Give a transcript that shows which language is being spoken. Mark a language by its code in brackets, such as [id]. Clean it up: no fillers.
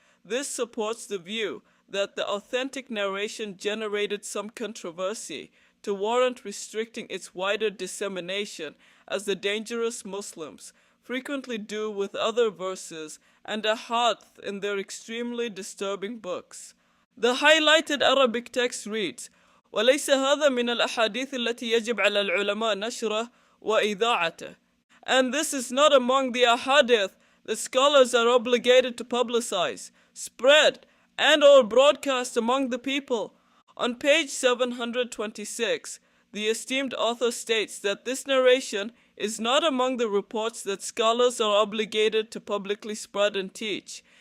[en] This supports the view that the authentic narration generated some controversy to warrant restricting its wider dissemination, as the dangerous Muslims frequently do with other verses and ahadith in their extremely disturbing books. The highlighted Arabic text reads, [ar] وليس هذا من الأحاديث التي يجب على العلماء نشره وإذاعته. [en] And this is not among the ahadith that scholars are obligated to publicize, spread, and or broadcast among the people. On page 726, the esteemed author states that this narration is not among the reports that scholars are obligated to publicly spread and teach.